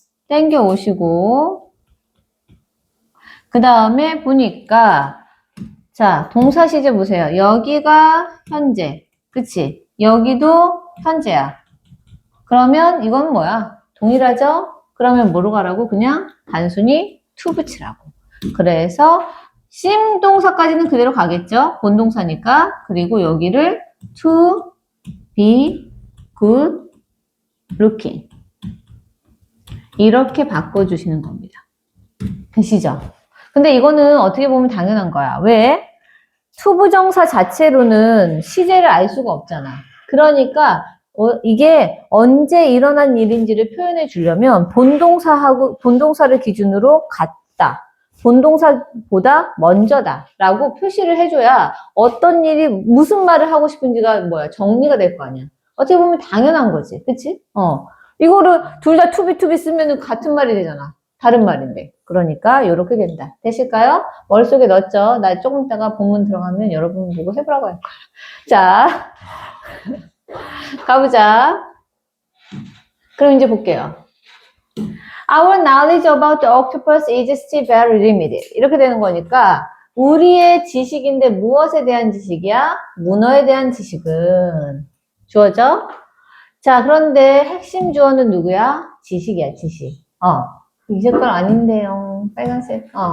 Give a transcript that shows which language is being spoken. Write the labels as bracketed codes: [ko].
[ko] 땡겨 오시고 그 다음에 보니까 자, 동사 시제 보세요. 여기가 현재. 그치? 여기도 현재야. 그러면 이건 뭐야? 동일하죠? 그러면 뭐로 가라고? 그냥 단순히 to 붙이라고. 그래서 심 동사까지는 그대로 가겠죠? 본동사니까. 그리고 여기를 [en] to be good looking. [ko] 이렇게 바꿔주시는 겁니다. 되시죠? 근데 이거는 어떻게 보면 당연한 거야. 왜? 투부정사 자체로는 시제를 알 수가 없잖아. 그러니까 이게 언제 일어난 일인지를 표현해 주려면 본동사를 기준으로 같다. 본동사보다 먼저다 라고 표시를 해줘야 어떤 일이 무슨 말을 하고 싶은지가 정리가 될 거 아니야. 어떻게 보면 당연한 거지. 그치? 이거를 둘 다 투비 쓰면 같은 말이 되잖아. 다른 말인데. 그러니까 이렇게 된다. 되실까요? 머릿속에 넣었죠? 나 조금 있다가 본문 들어가면 여러분 보고 해보라고 할 거야. 자, 가보자. 그럼 이제 볼게요. [en] Our knowledge about the octopus is still very limited. [ko] 이렇게 되는 거니까 우리의 지식인데 무엇에 대한 지식이야? 문어에 대한 지식은 주어져? 자, 그런데 핵심 주어는 누구야? 지식이야, 지식. 이 색깔 아닌데요. 빨간색.